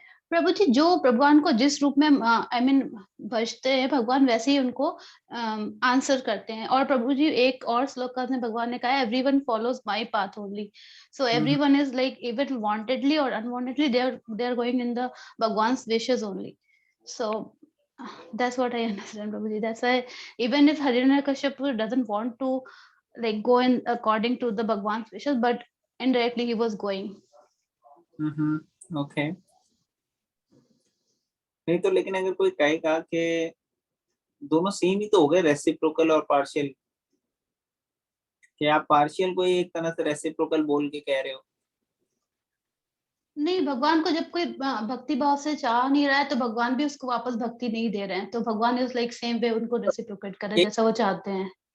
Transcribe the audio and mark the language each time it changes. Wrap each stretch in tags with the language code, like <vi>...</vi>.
<hi>प्रभु जी, जो भगवान को जिस रूप में आई मीन भजते हैं भगवान, वैसे ही उनको आंसर करते हैं। और प्रभु जी एक और श्लोक में भगवान ने कहा,</hi> <en>Everyone follows my path only, so everyone is like even wantedly और unwantedly they are going in the भगवान्स wishes only. So that's what I understand, Prabhuji. That's why even if Hiranyakashipu doesn't want to like go in according to the Bhagwan's wishes, but indirectly he was going. Okay.</en> <hi>नहीं तो लेकिन अगर कोई कहेगा कि दोनों same ही तो हो गए, रेसिप्रोकल और पार्शियल, कि आप पार्शियल को ही एक तरह से रेसिप्रोकल बोल के कह रहे हो। नहीं, भगवान को जब कोई भक्ति भाव से चाह नहीं रहा है तो भगवान भी उसको वापस भक्ति नहीं दे रहे हैं, तो भगवान इज लाइक सेम वे उनको रेसिप्रोकेट कर रहे हैं जैसा वो चाहते हैं।</hi>